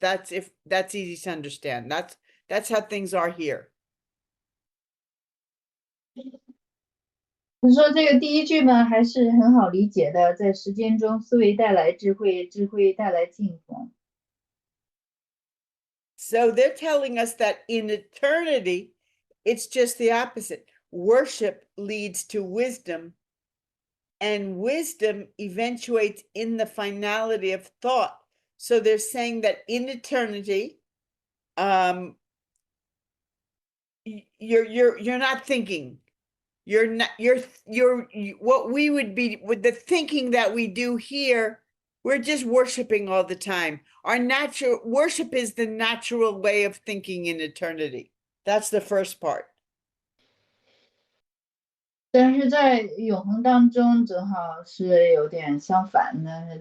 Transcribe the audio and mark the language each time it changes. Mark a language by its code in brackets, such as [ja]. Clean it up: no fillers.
[en] That's easy to understand. That's how things are here. [zh] 他说这个第一句呢还是很好理解的，在时间中思维带来智慧，智慧带来敬奉。 [en] So they're telling us that in eternity, it's just the opposite. Worship leads to wisdom, and wisdom eventuates in the finality of thought. So they're saying that in eternity, you're not thinking. What we would be with the thinking that we do here, we're just worshiping all the time. Our natural worship is the natural way of thinking in eternity. That's the first part. [zh] 但是在永恒当中，正好是有点相反的。